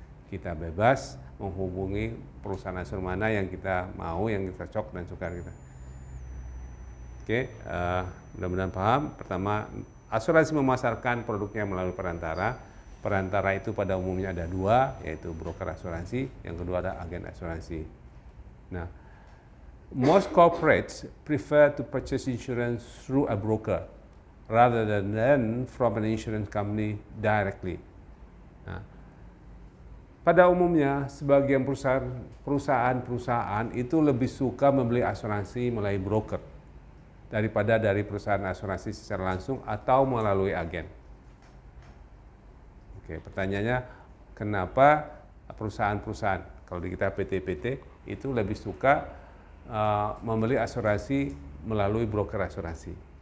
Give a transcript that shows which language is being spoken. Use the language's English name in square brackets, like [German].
[Indonesian] Kita bebas menghubungi perusahaan asuransi mana yang kita mau, yang kita cocok dan suka kita. Oke, mudah-mudahan paham. Pertama, asuransi memasarkan produknya melalui perantara. Perantara itu pada umumnya ada dua, yaitu broker asuransi. Yang kedua ada agen asuransi. [English] Nah, most corporates prefer to purchase insurance through a broker rather than from an insurance company directly. [Indonesian] Nah, pada umumnya, sebagian perusahaan itu lebih suka membeli asuransi melalui broker daripada dari perusahaan asuransi secara langsung atau melalui agen. Oke, pertanyaannya, kenapa perusahaan-perusahaan, kalau di kita PT-PT, itu lebih suka membeli asuransi melalui broker asuransi?